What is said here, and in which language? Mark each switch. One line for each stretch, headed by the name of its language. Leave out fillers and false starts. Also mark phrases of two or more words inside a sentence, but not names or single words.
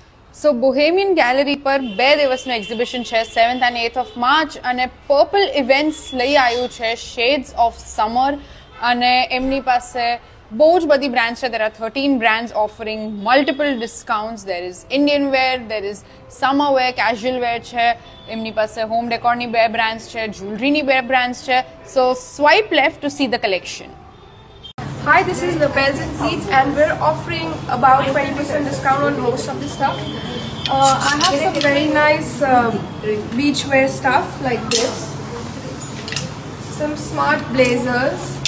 Gujarati: So Bohemian Gallery પર 2 દિવસનું એક્ઝિબિશન છે
English: 7th and 8th of March
Gujarati: અને પર્પલ ઇવેન્ટ્સ લઈ આવ્યું છે શેડ્સ ઓફ સમર અને એમની પાસે બહુ જ બધી બ્રાન્ડ્સ છે.
English: there are 13 brands offering multiple discounts. there is Indian wear, there is summer wear, casual wear છે.
Gujarati: એમની પાસે હોમ ડેકોરની 2 brands છે, જ્વેલરીની 2 brands છે.
English: so swipe left to see the collection. Hi, this is Lapels and Pleats and we're offering about 20% discount on most of the stuff. I have some very nice beachwear stuff like this. Some smart blazers.